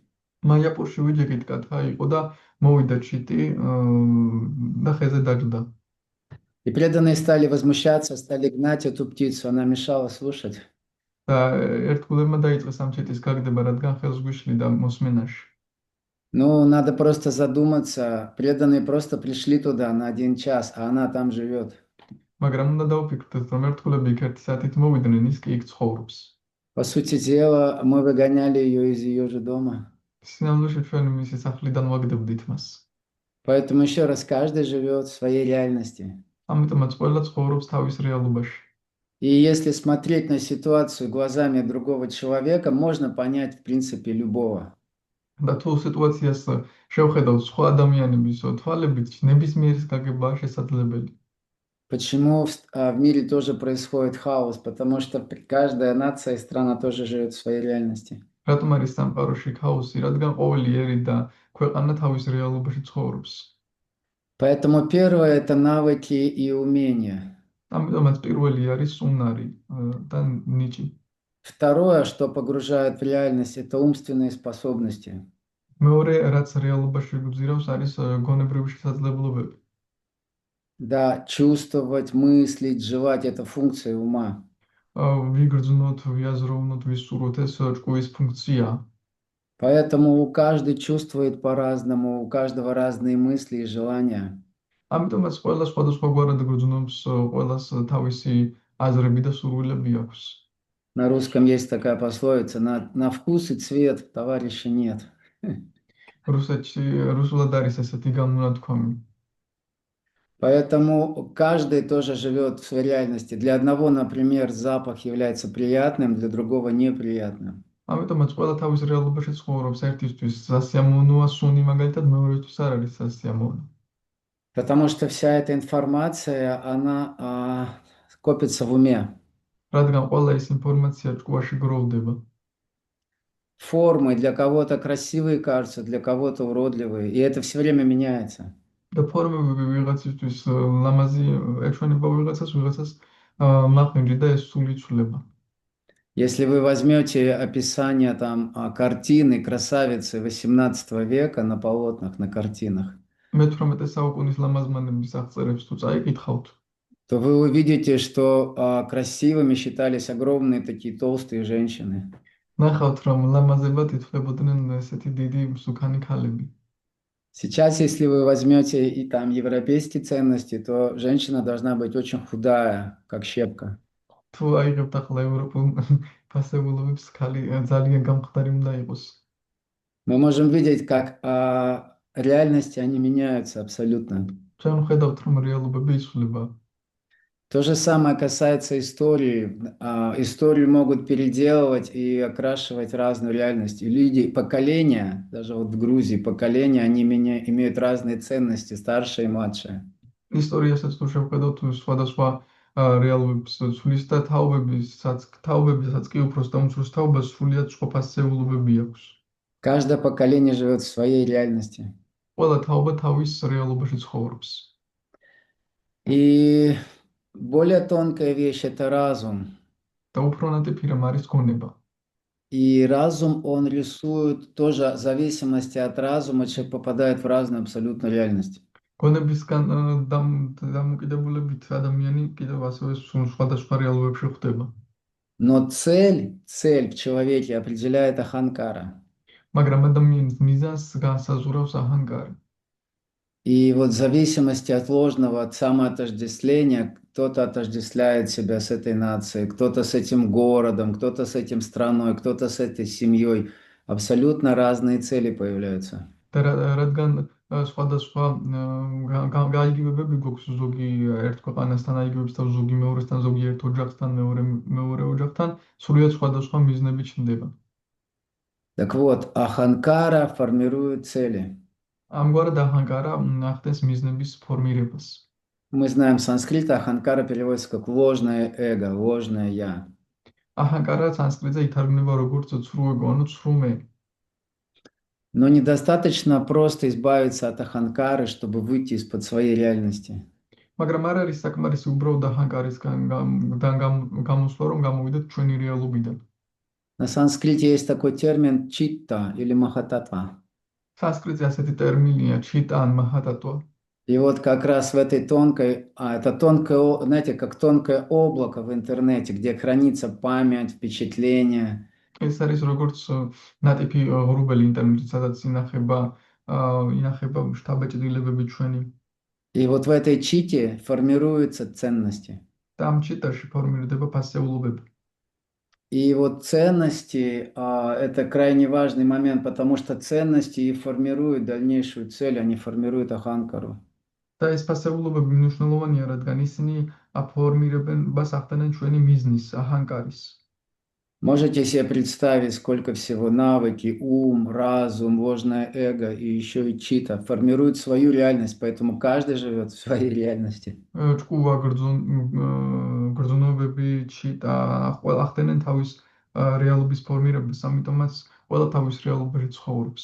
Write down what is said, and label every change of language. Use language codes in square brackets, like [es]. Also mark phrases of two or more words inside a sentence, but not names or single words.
[ka] მაიაპურში ვიჯეკით კათხა იყო და მოვიდა ჩიტი და ხეზე დაჯდა. [ru] И преданные стали возмущаться, стали гнать эту птицу, она мешала слушать. [ka] და ერთგულებმა დაიწყეს ამ ჩიტის გაგდება, რადგან ხელს გვიშლიდა მოსმენაში. [ru] Ну, надо просто задуматься, преданные просто пришли туда на 1 час, а она там живет. [ka] მაგრამ უნდა დავფიქრდეთ, რომ ერთგულები იქ 1 საათით მოვიდნენ, ის კი იქ ცხოვრობს. [ru] По сути дела, мы выгоняли ее из ее же дома. [ka] სინამდვილეში ჩვენ მისი სახლიდან ვაგდებდით მას. [ru] Поэтому еще раз, каждый живет в своей реальности. [ka] ამიტომაც ყველა ცხოვრობს თავის რეალობაში. [ru] И если смотреть на ситуацию глазами другого человека, можно понять, в принципе, любого. [ka] და თუ სიტუაციას შევხედავ სხვა ადამიანების თვალებით, ნებისმიერის გაგებაა შესაძლებელი. [ru] Почему в мире тоже происходит хаос? Потому что каждая нация и страна тоже живет в своей реальности. [ka] რატომ არის სამყაროში ქაოსი? რადგან ყოველი ერი და ქვეყანა თავის რეალობაში ცხოვრობს. [ru] Поэтому первое– это навыки и умения. [ka] ამიტომაც პირველი არის უნარი და ნიჭი. [ru] Второе, что погружает в реальность, это умственные способности. [ka] მეორე, რაც რეალობაში გძირავს, არის გონებრივი შესაძლებლობები. [ru] Да, чувствовать, мыслить, желать– это функция ума. [ka] ვიგრძნოთ, ვიაზროვნოთ, ვისურვოთ, ეს ჭკუის ფუნქციაა. [ru] Поэтому каждый чувствует по-разному, у каждого разные мысли и желания. [ka] ამიტომაც ყველა სხვადასხვაგვარად გრძნობს, ყველას თავისი აზრები და სურვილები აქვს. [ru] На русском есть такая пословица: на вкус и цвет товарища нет. [ka] რუსეთში რუსულად არის ესეთი გამონათქვამი. [ru] Поэтому каждый тоже живет в своей реальности. Для одного, например, запах является приятным, для другого неприятным. [ka] ამიტომაც ყველა თავის რეალობაში ცხოვრობს, ერთისთვის სასიამოვნოა სუნი, მაგალითად მეორისთვის არ არის სასიამოვნო. [ru] Потому что вся эта информация, она копится в уме. [ka] რადგან ყველა ეს ინფორმაცია ჭკუაში გროვდება. [ru] Формы для кого-то красивые кажутся, для кого-то уродливые. И это все время меняется. [ka] და ფორმები ვიღაცისთვის ლამაზი ეჩვენება ვიღაცას მაყინჯი და ეს სული იცვლება. [ru] Если вы возьмете описание там картины красавицы XVIII века на полотнах, на картинах, [ka] მე-18 საუკუნის ლამაზმანების აღწერებს თუ წაიკითხავთ, [ru] то вы увидите, что красивыми считались огромные такие толстые женщины. [ka] ნახავთ, რომ ლამაზებად ითვლებოდნენ ესეთი დიდი მსუქანი ქალები. [ru] Сейчас, если вы возьмете и там европейские ценности, то женщина должна быть очень худая, как щепка. [ka] თუ აიღებთ ახლა ევროპულ ფასებულობებს, ქალი ძალიან გამხდარი უნდა იყოს. [ru] Мы можем видеть, как реальности, они меняются абсолютно. [ka] ჩვენ ხედავთ, რომ რეალობები იცვლება. [ru] То же самое касается истории. Историю могут переделывать и окрашивать разную реальность. И люди, поколения, даже вот в Грузии, поколения, они имеют разные ценности, старшие и младшие. [ka] ისტორიასაც თუ შევხედავთ, სხვადასხვა რეალობებს ცვლის და თაობებისაც კი უფროს და უმცროს თაობას სრულიად სხვა ფასეულობები აქვს. [ru] Каждое поколение живет в своей реальности. [ka] ყველა თაობა თავის რეალობაში ცხოვრობს. [ru] И более тонкая вещь– это разум. [ka] და უფრო ნატიფი რამ არის გონება. [ru] И разум, он рисует тоже в зависимости от разума, человек попадает в разную абсолютно реальность. [ka] გონებისგან დამოკიდებულებით ადამიანი კიდევ ასევე სხვადასხვა რეალობებში ხვდება. [ru] Но цель в человеке определяет аханкара. [ka] მაგრამ ადამიანის მიზანს განსაზღვრავს აჰანგარი. [ru] И вот в зависимости от ложного, от самоотождествления, кто-то отождествляет себя с этой нацией, кто-то с этим городом, кто-то с этим страной, кто-то с этой семьей. Абсолютно разные цели появляются. [ka] და რადგან სხვადასხვა გაიგივებები გვაქვს, ზოგი ერთ ქვეყანასთან აიგივებს და ზოგი მეორესთან, ზოგი ერთ ოჯახთან, მეორე ოჯახთან, სრულიად სხვადასხვა მიზნები ჩნდება. [ru] Так вот, аханкара формирует цели. [ka] ამგვარად აჰანგარა ახდენს მიზნების ფორმირებას. [ru] Мы знаем санскрит, аханкара переводится как ложное эго, ложное я. [ka] აჰანგარა სანსკრიტზე ითარგმნება როგორც ცრუ ეგო, ანუ ცრუ მე. [ru] Но недостаточно просто избавиться от аханкары, чтобы выйти из-под своей реальности. [ka] მაგრამ არ არის საკმარისი უბრალოდ აჰანგარისგან გამოსვლა, რომ გამოვიდეთ ჩვენი რეალობიდან. [ru] На санскрите есть такой термин читта или махататва. [ka] სანსკრიტზე ასეთი ტერმინია ჩიტა ან მაჰატატვა. [ru] И вот как раз в этой тонкой, это тонкое, знаете, как тонкое облако в интернете, где хранится память, впечатления. [ka] ეს არის როგორც ნატიფი ღრუბელი ინტერნეტი, სადაც ინახება შთაბეჭდილებები ჩვენი. [ru] И вот в этой чите формируются ценности. [ka] და ამ ჩიტაში ფორმირდება ფასეულობები. [ru] И вот ценности это крайне важный момент, потому что ценности и формируют дальнейшую цель, они формируют аханкару. [ka] და ეს ფასეულობები მნიშვნელოვანია, რადგან ისინი აფორმირებენ ბას ახდენენ ჩვენი მიზნის, აჰანკარის. [ru] Можете себе представить, сколько всего навыки, ум, разум, ложное эго и еще и чита формируют свою реальность, поэтому каждый живет в своей реальности. [ka] ჭკუვა გრძნობები, ჩიტა, ყველა ახდენენ თავის რეალობის ფორმირებას, ამიტომაც ყველა თავის რეალობაში ცხოვრობს.